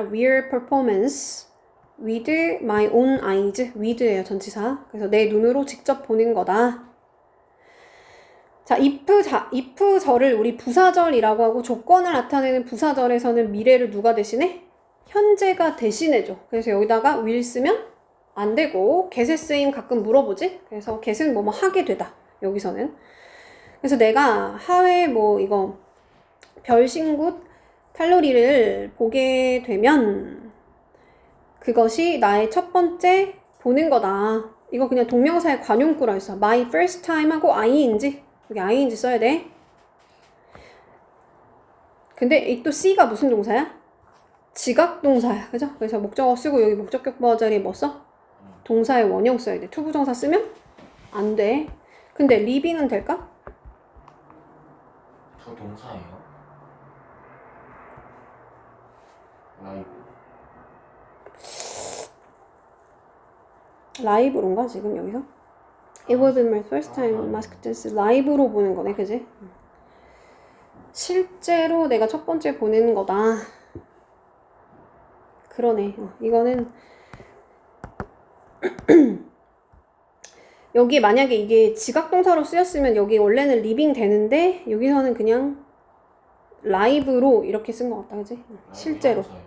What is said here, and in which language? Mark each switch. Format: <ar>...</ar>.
<en>real performance with my own eyes.</en> <ko>with예요, 전치사. 그래서 내 눈으로 직접 보는 거다. 자, if절을 우리 부사절이라고 하고, 조건을 나타내는 부사절에서는 미래를 누가 대신해? 현재가 대신해줘. 그래서 여기다가 will 쓰면 안 되고, get에 쓰임 가끔 물어보지? 그래서 get은 뭐뭐 하게 되다. 여기서는. 그래서 내가 하회 이거 별신굿 탈로리를 보게 되면 그것이 나의 첫 번째 보는 거다. 이거 그냥 동명사의 관용구라 했어.</ko> <en>My first time 하고 ing.</en> <ko>여기 ing 써야 돼. 근데 이 또 C가 무슨 동사야? 지각동사야. 그죠? 그래서 목적어 쓰고 여기 목적격 보어 자리에 뭐 써? 동사의 원형 써야 돼. 투부정사 쓰면 안 돼. 근데 living은 될까? 저 동사예요. 라이브로인가 지금 여기서?</ko> <en>It will be my first time mask dance.</en> <ko>라이브로 보는 거네, 그지? 실제로 내가 첫 번째 보는 거다. 그러네. 이거는 여기 만약에 이게 지각동사로 쓰였으면 여기 원래는 living 되는데 여기서는 그냥 라이브로 이렇게 쓴 것 같다, 그지? 실제로.</ko>